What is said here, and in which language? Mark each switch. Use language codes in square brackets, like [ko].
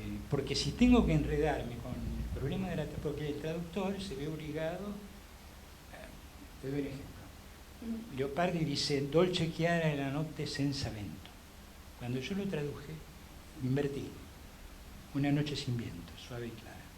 [es] Porque si tengo que enredarme con el problema de porque el traductor se ve obligado, te doy un ejemplo. Leopardi dice [it] dolce chiara e la notte senza vento. [es] Cuando yo lo traduje, invertí, una noche sin viento, suave y clara.